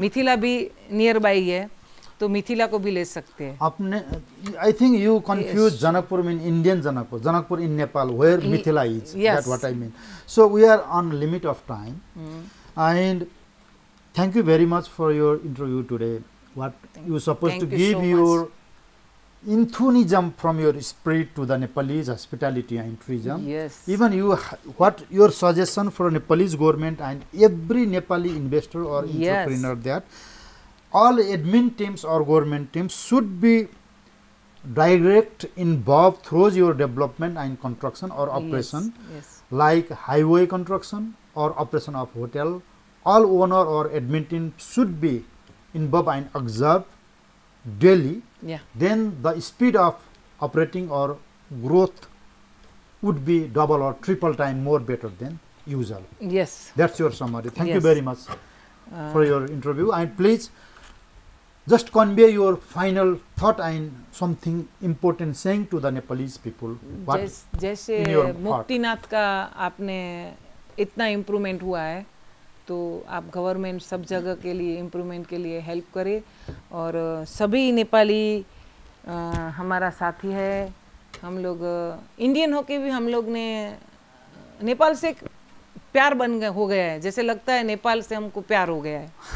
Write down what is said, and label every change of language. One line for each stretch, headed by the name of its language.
Hindi: मिथिला भी
English: nearby
Hindi: है, तो मिथिला को भी ले सकते हैं।
English: आपने I think you confuse Janakpur mean Indian Janakpur in Nepal, where Mithila is, that what I mean.
Hindi: So we are on limit of time, and
English: thank you very much for your interview today. What you supposed to give your enthusiasm from your spirit to the Nepalese hospitality and tourism. Yes. Even what your suggestion for Nepalese government and every Nepali investor or entrepreneur, that all admin teams or government teams should be direct involved through your development and construction or operation. Yes. Like highway construction or operation of hotel. All owner or admin team should be involved and observed daily. Yeah. Then the speed of operating or growth would be double or triple time more better than usual. Yes. That's your summary. Thank you very much for your interview. And please just convey your final thought and something important saying to the Nepalese people.
Hindi: जैसे मुक्तिनाथ का आपने इतना improvement हुआ है, तो आप government सब जगह के लिए इम्प्रूवमेंट के लिए हेल्प करे। और सभी नेपाली हमारा साथी है। हम लोग इंडियन होके भी हम लोग ने नेपाल से प्यार हो गया है, जैसे लगता है नेपाल से हमको प्यार हो गया है।